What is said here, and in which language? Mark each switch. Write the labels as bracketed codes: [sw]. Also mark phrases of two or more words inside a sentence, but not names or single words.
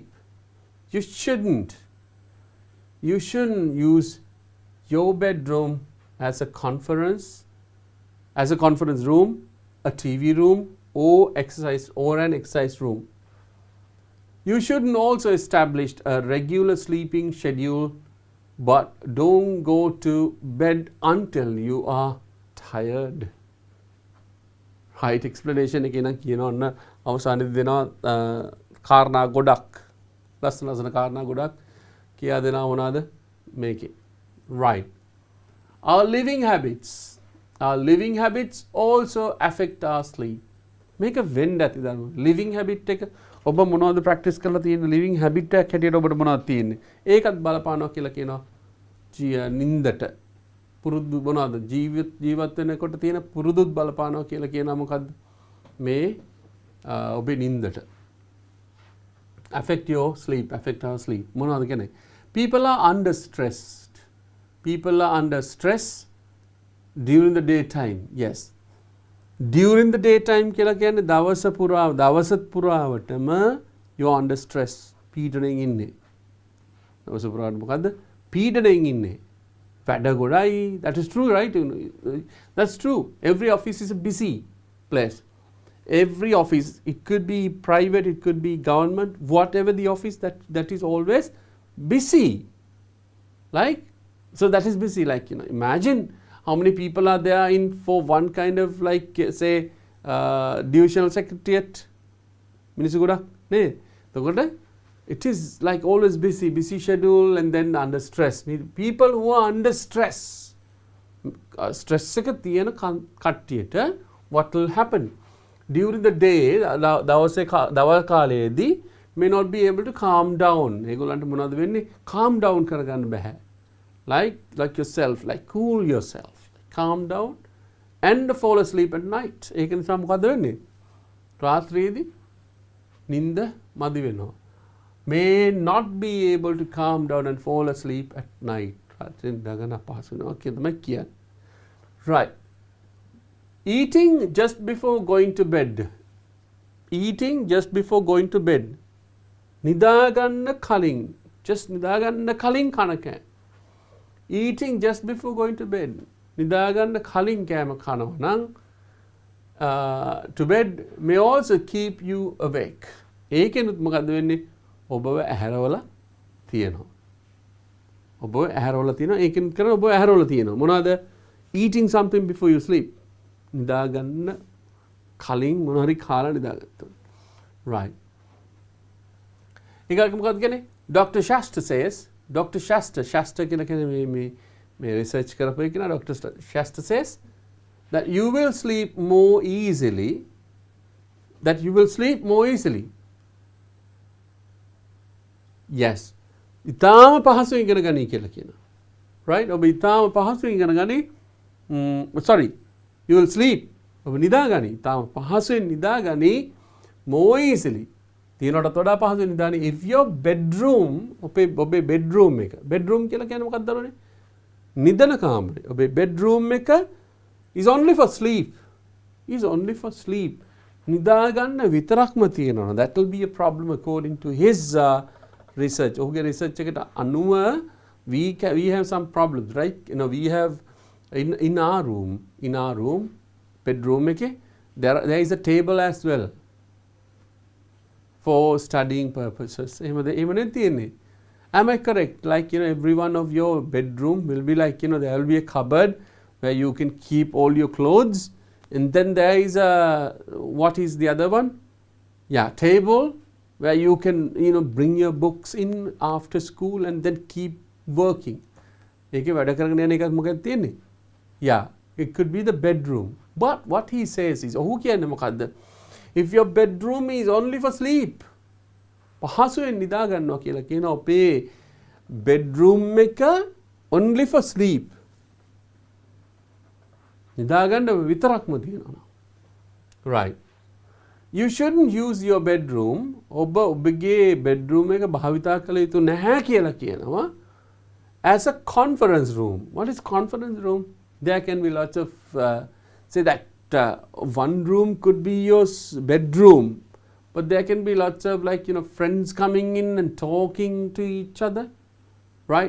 [en] You shouldn't use your bedroom as a conference room, a TV room, or an exercise room. You shouldn't also establish a regular sleeping schedule, but don't go to bed until you are tired. Right explanation [si] එක නම් කියනවන්න අවසානයේදී දෙනවා කාරණා ගොඩක් ලස්සන කාරණා ගොඩක් කියා දෙනවා මොනවාද මේකේ. [en] Right. Our living habits also affect our sleep. [si] මේක වෙන්න ඇති දන්නව. [en] living habit [si] එක ඔබ මොනවද practice කරලා තියෙන්නේ? [en] living habit [si] එකක් හැටියට ඔබට මොනවද තියෙන්නේ? ඒකත් බලපානවා කියලා කියනවා. නින්දට පුරුදු මොනවද? ජීවත් වෙනකොට තියෙන පුරුදුත් බලපානවා කියලා කියනවා මොකද්ද? මේ ඔබේ නින්දට. [en] affect our sleep. [si] මොනවද කියන්නේ? [en] People are under stress during the daytime. Yes. During the daytime [si] කියලා කියන්නේ දවසත් පුරාවටම [en] you are under stress. [si] පීඩණයෙන් ඉන්නේ. දවස පුරාවට මොකද්ද? පීඩණයෙන් ඉන්නේ. වැඩ ගොඩයි. [en] That is true, right? That's true. Every office is a busy place. Every office, it could be private, it could be government, whatever the office, that is always busy. Like, so that is busy. Like, imagine how many people are there in for one kind of like say divisional secretariat. Minister Goda, it is like always busy schedule and then under stress. People who are under stress, what will happen? During the day, [si] දවල් කාලයේදී [en] may not be able to calm down. [si] ඒගොල්ලන්ට මොනවද වෙන්නේ? [en] Calm down [si] කරගන්න බෑ. [en] Like yourself, like cool yourself. Calm down and fall asleep at night. [si] ඒක නිසා මොකද වෙන්නේ? රාත්‍රියේදී නිින්ද මදි වෙනවා. [en] May not be able to calm down and fall asleep at night. [si] රාත්‍රියෙන් දගන අපහසු වෙනවා කියලා තමයි කියන්නේ. [en] Right. Eating just before going to bed eating just before going to bed. [si] නිදාගන්න කලින්, just නිදාගන්න කලින් කන කෑම. [en] Eating just before going to bed. [si] නිදාගන්න කලින් කෑම කනවා නම් [en] to bed may also keep you awake. [si] ඒකෙනුත් මොකද්ද වෙන්නේ? ඔබව ඇහැරවලා තියෙනවා. ඔබව ඇහැරවලා තියෙනවා. ඒකෙන් කරන ඔබව ඇහැරවලා තියෙනවා. මොනවාද? [en] Eating something before you sleep. [si] නිදාගන්න කලින් මොන හරි කාලා නිදාගත්තා. Right. ඊගාක මොකක්ද කියන්නේ? [en] Dr. [si] Shasta says, Dr. Shasta කියන කෙනා මේ research කරපු එක නා Dr. [en] Shasta says that you will sleep more easily. That you will sleep more easily. Yes. [si] ඉතාම පහසුවෙන් ඉගෙන ගනී කියලා කියනවා. Right? ඔබ ඉතාම පහසුවෙන් ඉගෙන ගනී. [en] Sorry. You will sleep. [si] ඔබ නිදා ගනී. ඉතාම පහසුවෙන් නිදා ගනී [en] more easily. [si] තියනටත් වඩා පහසුවෙන් නිදාගනී. [en] If your bedroom [si] ඔබේ bedroom එක. bedroom කියලා කියන්නේ මොකක්ද දන්නවනේ? නිදන කාමරය. ඔබේ bedroom එක is only for sleep. Is only for sleep. නිදා ගන්න විතරක්ම තියෙනවා. [en] That will be a problem according to his research. [si] ඔහුගේ research එකට අනුව [en] we have some problems, right? You know, we have in our room bedroom එකේ there is a table as well for studying purposes. [si] එහෙම නේ තියෙන්නේ. [en] Am I correct? Like, you know, every one of your bedroom will be like, you know, there will be a cupboard where you can keep all your clothes, and then there is what is the other one? Yeah, table where you can, you know, bring your books in after school and then keep working. [si] ඒකේ වැඩ කරගෙන යන එකක් මොකක්ද තියෙන්නේ? [en] Yeah, it could be the bedroom. But what he says is, [si] ඔහු කියන්නේ මොකද්ද? [en] If your bedroom is only for sleep, [si] පහසුවෙන් නිදා ගන්නවා කියලා කියන ඔබේ bedroom එක [en] only for sleep. [si] නිදා ගන්න විතරක්ම තියෙනවා. [en] Right. You shouldn't use your bedroom. [si] ඔබගේ bedroom එක භාවිතා කළ යුතු නැහැ කියලා කියනවා. [en] As a conference room. What is conference room? There can be lots of say that one room could be your bedroom, but there can be lots of, like, you know, friends coming in and talking to each other, right?